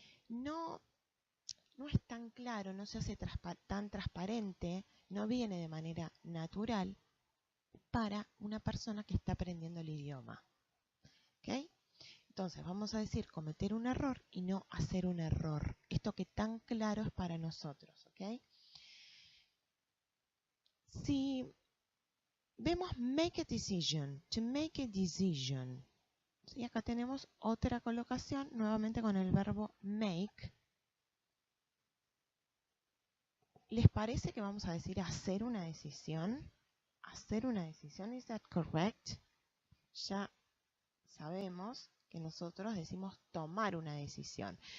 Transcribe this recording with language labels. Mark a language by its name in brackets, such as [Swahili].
[Spanish] No es tan claro, no se hace tan transparente, no viene de manera natural para una persona que está aprendiendo el idioma. ¿Ok? Entonces vamos a decir cometer un error y no hacer un error. Esto que tan claro es para nosotros. ¿Ok? Si vemos [English] make a decision, to make a decision. [Spanish] Y acá tenemos otra colocación, nuevamente con el verbo make. ¿Les parece que vamos a decir hacer una decisión? Hacer una decisión, [English] ¿is that correct? [Spanish] Ya sabemos que nosotros decimos tomar una decisión.